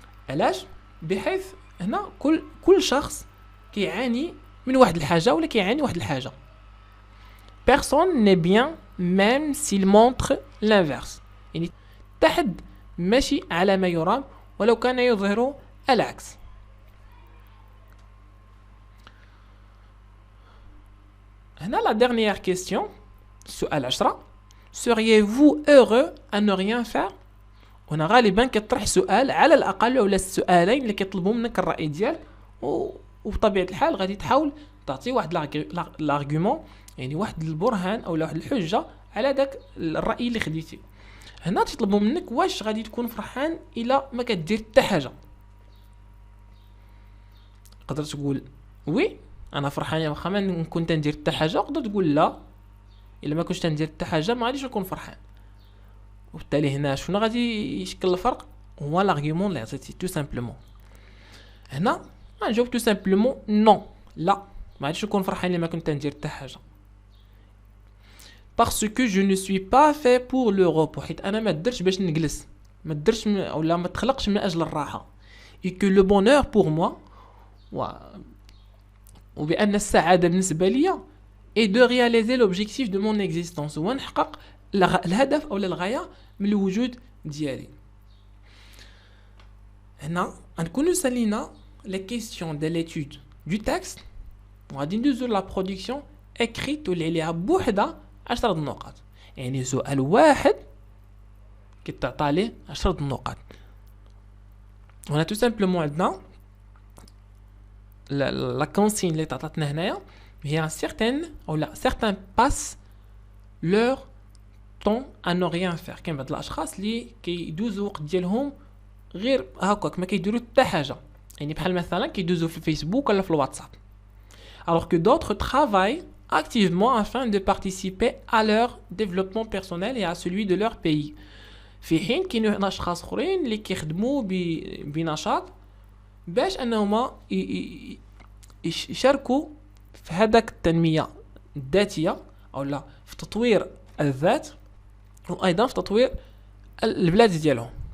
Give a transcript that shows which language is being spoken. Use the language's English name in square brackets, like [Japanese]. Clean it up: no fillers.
[Arabic] علاش؟ بحيث هنا كل شخص كيعاني من واحد الحاجه ولا كيعاني واحد الحاجه. [French] personne n'est bien même s'il montre l'inverse [Arabic] يعني تحد ماشي على ما يرام ولو كان يظهر العكس. [French] La dernière question, [Arabic] السؤال 10. [French] Seriez-vous heureux à ne rien faire؟ [Arabic] هنا غالبا كتطرح سؤال على الاقل ولا السؤالين اللي كيطلبوا منك الراي ديالك وبطبيعه الحال غادي تحاول تعطي واحد الارغيومون يعني واحد البرهان او واحد الحجه على داك الراي اللي خديتي. هنا تطلبوا منك واش غادي تكون فرحان الا ما كدير حتى حاجه. تقدر تقول وي انا فرحان واخا ما كنت ندير حتى حاجه، تقدر تقول لا الا ما كنتش ندير حتى حاجه ما غاديش نكون فرحان. وبالتالي هنا شنو غادي يشكل الفرق؟ هو لارغيومون اللي عطيتي تو سامبلومون. هنا غنجاوب تو سامبلومون نو، لا ما غاديش نكون فرحان الا ما كنت ندير حتى حاجه. [French] parce que je ne suis pas fait pour le repos، [Arabic] حيت انا ما درتش باش نجلس، ما درتش اولا ما تخلقش من اجل الراحه. [French] et que le bonheur pour moi [Arabic] وبان السعاده بالنسبه ليا [French] et de réaliser l'objectif de mon existence، [Arabic] هو نحقق الهدف او الغايه من الوجود ديالي. هنا غنكونوا سالينا [French] les questions de l'étude du texte [Arabic] وغادي ندوزو لا برودكسيون écrite واللي عليها بوحدها 10 نقاط. يعني سؤال واحد كتعطى ليه 10 نقاط. هنا تو سامبلومون عندنا لا كونسين اللي تعطاتنا هنايا هي [French] certaines ou là certains passent leur temps à ne rien faire. [Arabic] كاين بعض الاشخاص اللي كيدوزوا وقت ديالهم غير هكاك ما كيديروا حتى حاجه، يعني بحال مثلا كيدوزوا في الفيسبوك ولا في الواتساب. [French] alors que d'autres travaillent activement afin de participer à leur développement personnel et à celui de leur pays. [Arabic] في حين كاينوا اشخاص اخرين اللي كيخدموا بنشاط باش انهم يشاركوا في هذاك التنميه الذاتيه او لا في تطوير الذات وايضا في تطوير البلاد ديالهم.